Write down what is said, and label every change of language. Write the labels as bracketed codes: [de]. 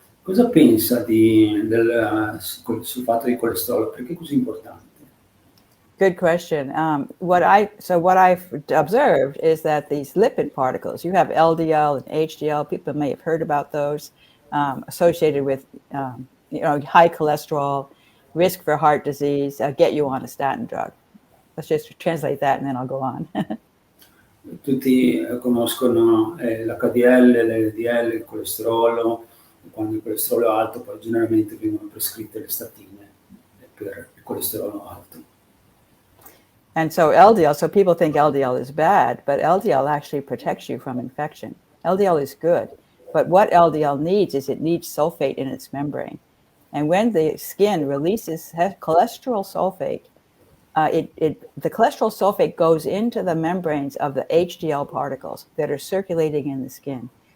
[it] Cosa pensa del sulfato di colesterolo? Perché è così importante? [en] Good question. What I've observed is that these lipid particles, you have LDL and HDL, people may have heard about those, associated with high cholesterol, risk for heart disease, get you on a statin drug. Let's just translate that and then I'll go on. [it] Tutti conoscono l'HDL, l'LDL, il colesterolo. Quando il colesterolo è alto, poi generalmente vengono prescritte le statine per il colesterolo alto. [en] And so LDL, so people think LDL is bad, but LDL actually protects you from infection. LDL is good, but what LDL needs is it needs sulfate in its membrane. And when the skin releases cholesterol sulfate, the cholesterol sulfate goes into the membranes of the HDL particles that are circulating in the skin.